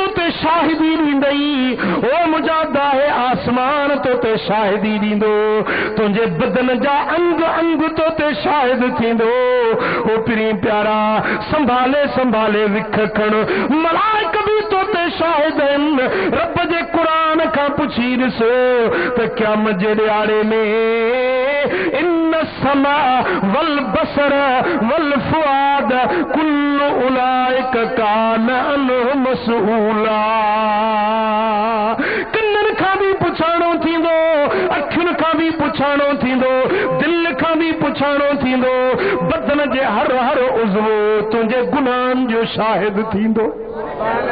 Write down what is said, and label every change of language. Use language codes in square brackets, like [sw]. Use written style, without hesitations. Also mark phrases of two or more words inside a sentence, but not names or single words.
[sd] ते शाहिदी ॾींदई ओ मुंहिंजा दाहे आसमान तो ते शाहिदी ॾींदो तुंहिंजे बदन जा अंग अंग तो ते शाहिद थींदो ओ पिरी प्यारा संभाले संभाले विख खण मलाइक बि तो ते शाहिद आहिनि रब जे क़ुरान खां पुछी ॾिसो त क़यामत जे ॾियारे में [ar] إن السمع والبصر والفؤاد كل أولئك كان عنه [sd] मसऊला कन्ननि खां बि पुछाणो थींदो अखियुनि खां बि भी पुछाणो थींदो, दिल खां भी पुछाणो थींदो, बदन जे हर हर उज़्व तुंहिंजे गुनाहनि जो शाहिद थींदो।